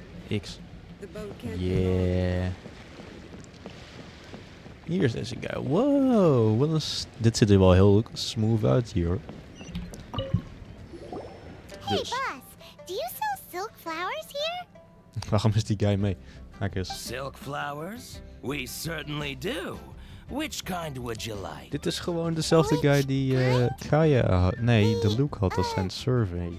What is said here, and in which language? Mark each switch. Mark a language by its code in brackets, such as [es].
[en] X. Yeah. [nl] Hier is deze guy. Wow. Dit ziet er wel heel smooth uit hier, hoor. [en] Hey, boss. Do you sell silk flowers here? [nl] Waarom is die guy mee? Kijk eens. [en] Silk flowers? We certainly do. Which kind would you like? [nl] Dit is gewoon dezelfde guy die Kaya had. Nee, de Luke had als zijn survey.